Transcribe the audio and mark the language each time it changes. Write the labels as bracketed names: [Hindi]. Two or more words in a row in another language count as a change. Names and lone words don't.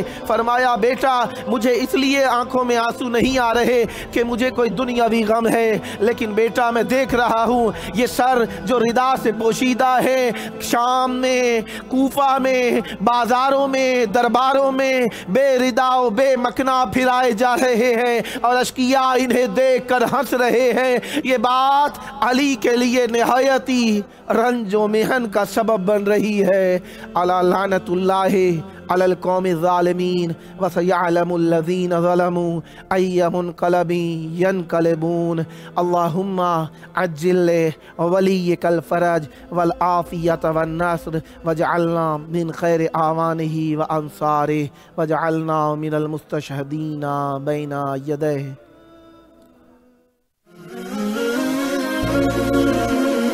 [Hindi] फरमाया बेटा मुझे इसलिए आंखों में आंसू नहीं आ रहे कि मुझे कोई दुनियावी गम है, लेकिन बेटा मैं देख रहा हूँ ये सर जो रिदा से पोशीदा है, शाम में, कूफा में, बाज़ारों में, दरबारों में बेरिदा व बेमकना फिराए जा रहे हैं और अशकिया इन्हें देख कर हंस रहे हैं। ये बात अली के लिए निहायती रंजो मिहन का सबब बन रही है। [Arabic] ألا لعنة الله على القوم الظالمين و سيعلم الذين ظلموا أي منقلب ينقلبون. اللهم عجل لوليك الفرج والعافية والنصر واجعلنا من خير أعوانه وأنصاره واجعلنا من المستشهدين بين يديه.